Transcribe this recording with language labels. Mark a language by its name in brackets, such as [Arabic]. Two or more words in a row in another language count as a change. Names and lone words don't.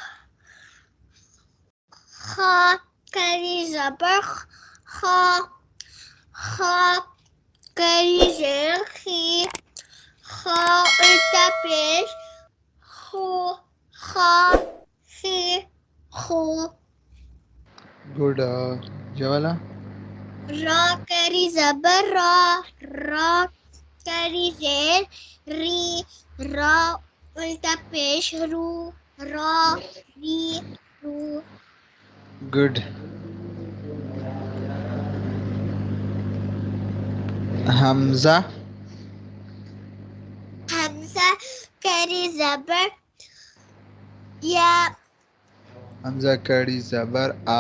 [Urdu] خا کری زبر خا. خا کری زیر خی. خا الٹا پیش ہو. خا خی خو. گڈ. یہ والا را کری زبر را. را کری زیر ری. را الٹا پیش رو. را ری رو. گڈ. حمزہ. حمزہ کری زبر یا. حمزہ کڑی زبر آ.